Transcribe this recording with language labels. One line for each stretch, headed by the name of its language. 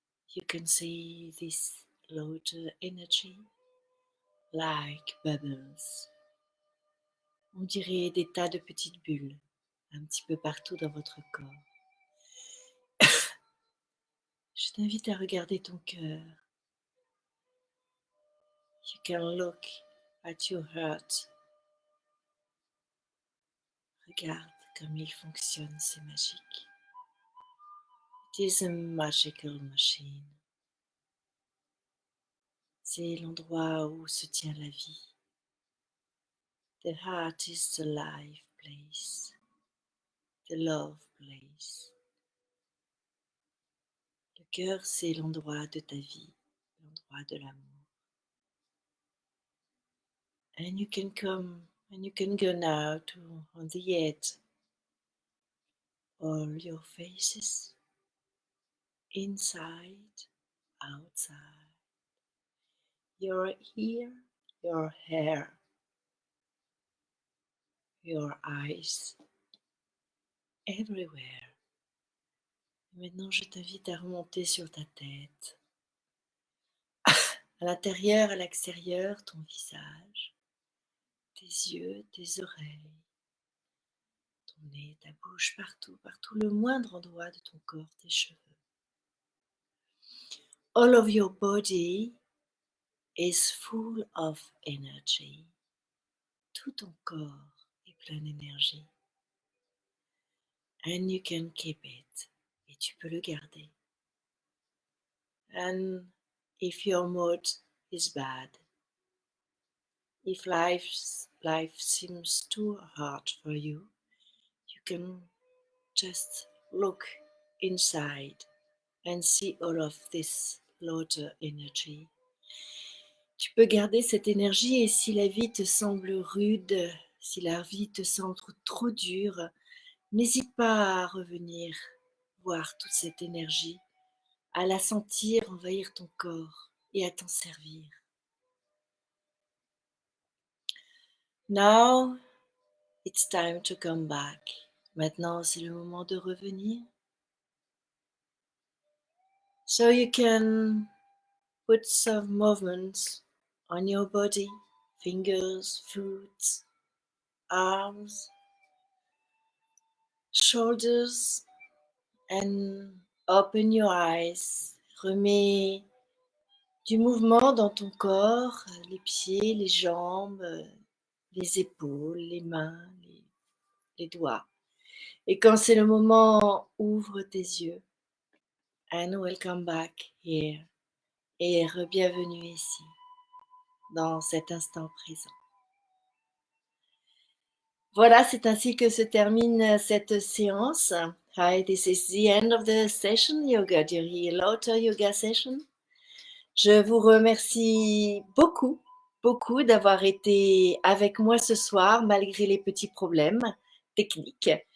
English: You can see this Lotus energy like bubbles.
French: On dirait des tas de petites bulles un petit peu partout dans votre corps. Je t'invite à regarder ton cœur.
English: You can look at your heart.
French: Regarde comme il fonctionne, c'est magique.
English: It is a magical machine.
French: C'est l'endroit où se tient la vie.
English: The heart is the life place, the love place.
French: Le cœur, c'est l'endroit de ta vie, l'endroit de l'amour.
English: And you can come and you can go now to on the edge, all your faces, inside, outside, your ear, your hair, your eyes, everywhere.
French: Maintenant, je t'invite à remonter sur ta tête, à l'intérieur, à l'extérieur, ton visage, tes yeux, tes oreilles, ton nez, ta bouche, partout, partout, le moindre endroit de ton corps, tes cheveux.
English: All of your body is full of energy.
French: Tout ton corps est plein d'énergie.
English: And you can keep it.
French: Et tu peux le garder.
English: And if your mood is bad, if life seems too hard for you, you can just look inside and see all of this Lotus energy.
French: Tu peux garder cette énergie, et si la vie te semble rude, si la vie te semble trop dure, n'hésite pas à revenir voir toute cette énergie, à la sentir envahir ton corps et à t'en servir.
English: Now, it's time to come back.
French: Maintenant, c'est le moment de revenir.
English: So you can put some movements on your body, fingers, foot, arms, shoulders, and open your eyes.
French: Remets du mouvement dans ton corps, les pieds, les jambes, les épaules, les mains, les doigts. Et quand c'est le moment, ouvre tes yeux.
English: And welcome back here.
French: Et re-bienvenue ici, dans cet instant présent. Voilà, c'est ainsi que se termine cette séance.
English: Hi, this is the end of the session, Yoga Duri Laughter Yoga Session.
French: Je vous remercie beaucoup, beaucoup d'avoir été avec moi ce soir, malgré les petits problèmes techniques.